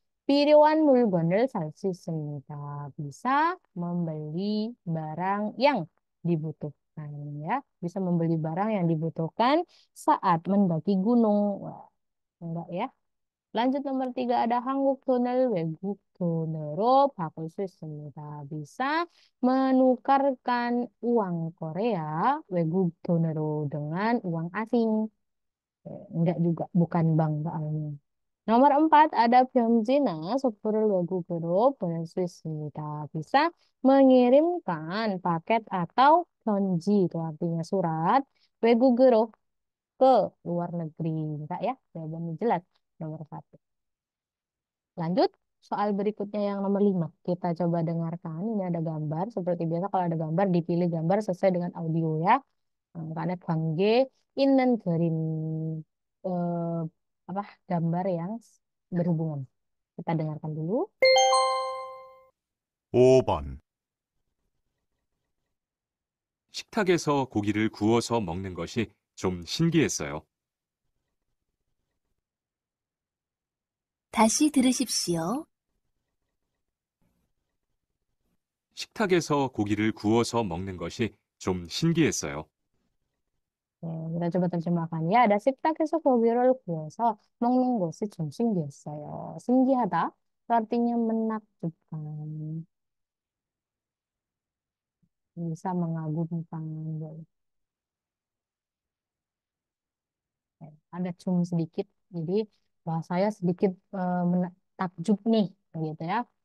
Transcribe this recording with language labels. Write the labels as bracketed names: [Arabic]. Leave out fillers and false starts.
[Korean] 필요한 물건을 살 수 있습니다. [Indonesian] Bisa membeli barang yang dibutuhkan ya. Bisa membeli barang yang dibutuhkan saat mendaki gunung. Wah, enggak ya. Lanjut nomor 3 ada [Korean] 한국 돈을 외국 돈으로 바꿀 수 있습니다. [Indonesian] Bisa menukarkan uang Korea [Korean] 외국 돈으로 [Indonesian] dengan uang asing. Enggak juga, bukan bank soalnya. Nomor 4 ada [Korean] 편지나 소포를 외국으로 보낼 수 있습니다. [Indonesian] Bisa mengirimkan paket atau 편지 itu artinya surat [Korean] 외국으로 [Indonesian] ke luar negeri. Enggak ya? Jawabannya jelas nomor 1. Lanjut soal berikutnya yang nomor 5. Kita coba dengarkan. Ini ada gambar. Seperti biasa kalau ada gambar dipilih gambar sesuai dengan audio ya. Karena [Korean] 관계 있는 그림 [Indonesian] eh, apa gambar yang berhubungan. Kita dengarkan dulu. [Korean] 5번 식탁에서 고기를 구워서 먹는 것이 좀 신기했어요. 다시 들으십시오. 식탁에서 고기를 구워서 먹는 것이 좀 신기했어요. [Indonesian] Kita coba terjemahkan ya. Ada [Korean] 식탁에서 고기를 구워서 먹는 것이 좀 신기했어요. 신기하다. [Indonesian] Itu artinya menakjubkan. Bisa mengagumkan. Ada cum sedikit. Jadi bahasanya sedikit takjub nih. Gitu ya.